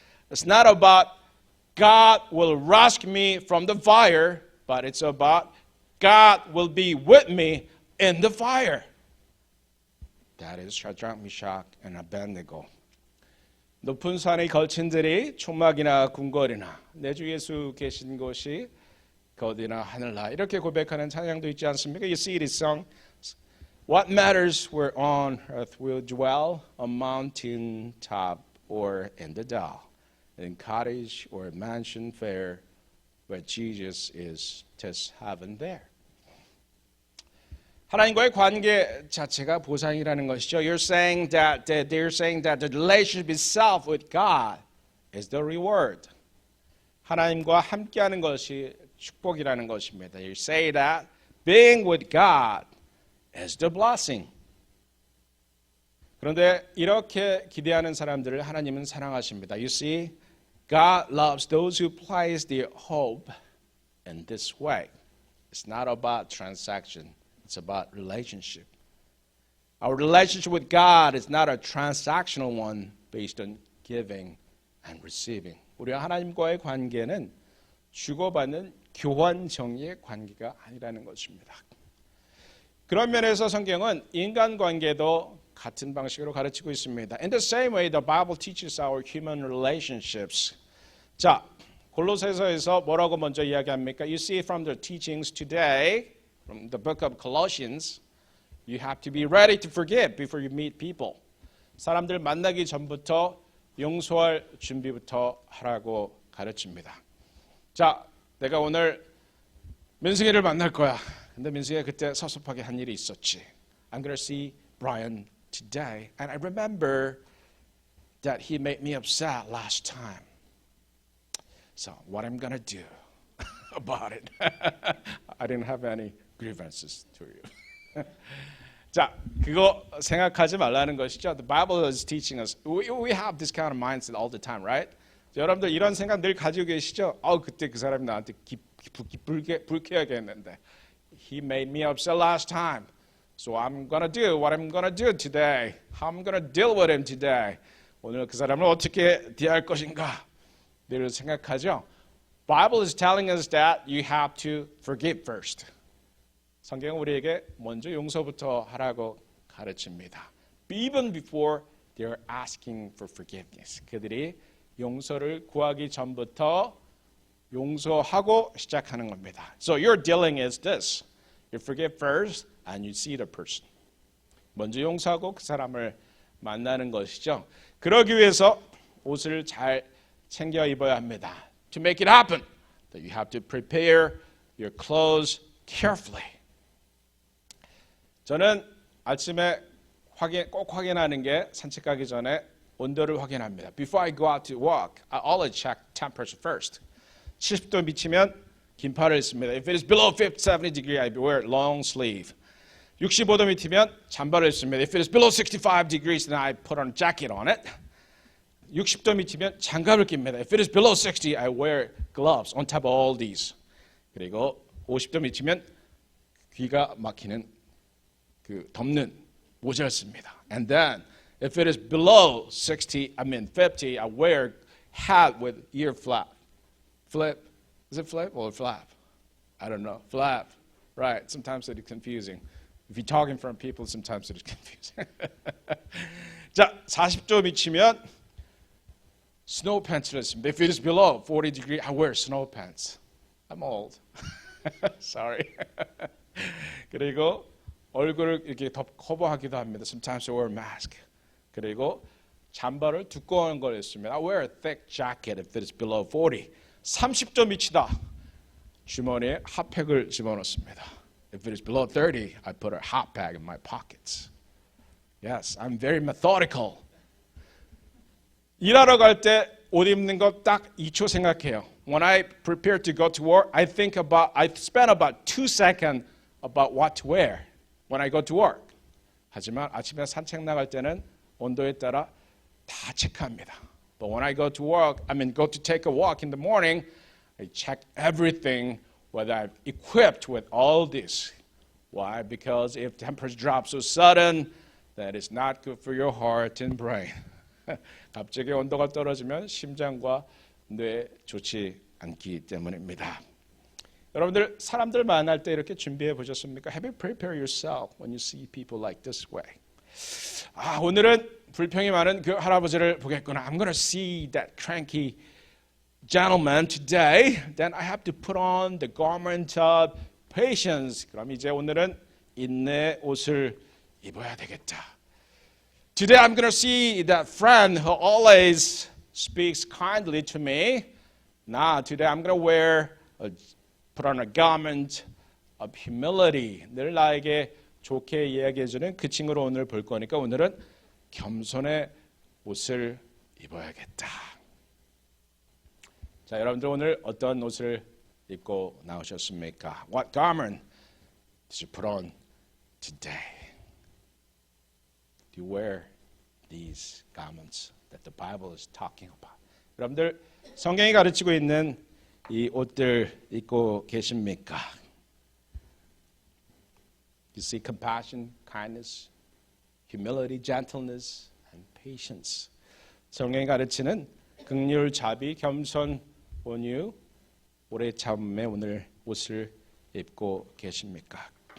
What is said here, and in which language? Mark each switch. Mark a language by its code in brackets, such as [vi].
[en] It's not about God will rescue me from the fire, but it's about God will be with me in the fire. That is Shadrach, Meshach, and Abednego. [ko] 높은 산의 거친들이 초막이나 궁궐이나 내 주 예수 계신 곳이 거디나 하늘나 이렇게 고백하는 찬양도 있지 않습니까? [en] You see it is sung. What matters where on earth will dwell, a mountain top or in the dell, in cottage or mansion fair, where Jesus is, 'tis heaven there. [ko] 하나님과의 관계 자체가 보상이라는 것이죠. [en] They're saying that the relationship itself with God is the reward. [ko] 하나님과 함께하는 것이 축복이라는 것입니다. [en] You say that being with God is the blessing. [ko] 그런데 이렇게 기대하는 사람들을 하나님은 사랑하십니다. [en] You see, God loves those who place their hope in this way. It's not about transaction. It's about relationship. Our relationship with God is not a transactional one based on giving and receiving. [ko] 우리와 하나님과의 관계는 주고받는 교환 정의의 관계가 아니라는 것입니다. 그런 면에서 성경은 인간관계도 같은 방식으로 가르치고 있습니다. [en] In the same way, the Bible teaches our human relationships. [ko] 자, 골로새서에서 뭐라고 먼저 이야기합니까? [en] You see from the teachings today, from the book of Colossians, you have to be ready to forgive before you meet people. [ko] 사람들 만나기 전부터 용서할 준비부터 하라고 가르칩니다. 자, 내가 오늘 민승이를 만날 거야. 근데 민승이가 그때 섭섭하게 한 일이 있었지. [en] I'm going to see Brian today. And I remember that he made me upset last time. So what I'm going to do about it. I didn't have any grievances to you. [ko] 자, 그거 생각하지 말라는 것이죠. [en] The Bible is teaching us. We have this kind of mindset all the time, right? [ko] 여러분들 이런 생각 늘 가지고 계시죠? 그때 그 사람이 나한테 불쾌하게 했는데. [en] He made me upset last time. So I'm going to do what I'm going to do today. How I'm going to deal with him today. [ko] 오늘 그 사람을 어떻게 대할 것인가? 늘 생각하죠. [en] Bible is telling us that you have to forgive first. [ko] 성경은 우리에게 먼저 용서부터 하라고 가르칩니다. [en] Even before they're asking for forgiveness. [ko] 그들이 용서를 구하기 전부터 용서하고 시작하는 겁니다. [en] So your dealing is this. You forgive first and you see the person. [ko] 먼저 용서하고 그 사람을 만나는 것이죠. 그러기 위해서 옷을 잘 챙겨 입어야 합니다. [en] To make it happen, that you have to prepare your clothes carefully. [ko] 저는 아침에 꼭 확인하는 게 산책 가기 전에 온도를 확인합니다. [en] Before I go out to walk, I always check temperature first. [ko] 70도 미치면 긴팔을 입습니다. [en] If it is below 70 degree, I wear long sleeve. [ko] 65도 미치면 잠바를 입습니다. [en] If it is below 65 degrees, then I put on a jacket on it. [ko] 60도 미치면 장갑을 낍니다. [en] If it is below 60, I wear gloves on top of all these. 그리고 50도 미치면 귀가 막히는 덮는 모자를 씁니다. And then, if it is below 50, I wear hat with ear flap. Flip. Is it flip or flap? I don't know. Flap. Right. Sometimes it is confusing. If you talk in front of people, sometimes it is confusing. [ko] 자, 40도 미치면 snow pants를 씁니다. [en] If it is below 40 degrees, I wear snow pants. I'm old. Sorry. [ko] 그리고 얼굴을 이렇게 커버하기도 합니다. [en] Sometimes I wear a mask. [ko] 그리고 잠바를 두꺼운 걸 입습니다. [en] I wear a thick jacket if it is below 40. [ko] 30도 미치다. 주머니에 핫팩을 집어넣습니다. [en] If it is below 30, I put a hot bag in my pockets. Yes, I'm very methodical. [ko] 일하러 갈 때 옷 입는 거 딱 2초 생각해요. [en] When I prepare to go to work, I spend about 2 seconds about what to wear when I go to work. [ko] 하지만 아침에 산책 나갈 때는 온도에 따라 다 체크합니다. [en] But when I go to go to take a walk in the morning, I check everything, whether I'm equipped with all this. Why? Because if temperature drops so sudden, that is not good for your heart and brain. [ko] 갑자기 온도가 떨어지면 심장과 뇌에 좋지 않기 때문입니다. 여러분들 사람들 만날 때 이렇게 준비해 보셨습니까? [en] Have you prepared yourself when you see people like this way? [ko] 오늘은 불평이 많은 그 할아버지를 보겠구나. [en] I'm going to see that cranky gentleman today. Then I have to put on the garment of patience. [ko] 그럼 이제 오늘은 인내 옷을 입어야 되겠다. [en] Today I'm going to see that friend who always speaks kindly to me. Now today I'm going to put on a garment of humility. [ko] 늘 나에게 좋게 이야기해주는 그 친구를 오늘 볼 거니까 오늘은 겸손의 옷을 입어야겠다. 자, 여러분들 오늘 어떤 옷을 입고 나오셨습니까? [en] What garment did you put on today? Do you wear these garments that the Bible is talking about? [ko] 여러분들 성경이 가르치고 있는 이 옷들 입고 계십니까? [en] You see compassion, kindness, humility, gentleness, and patience. [ko] 성경이 가르치는 긍휼, 자비, 겸손, 온유, 오래 참음의 오늘 옷을 입고 계십니까?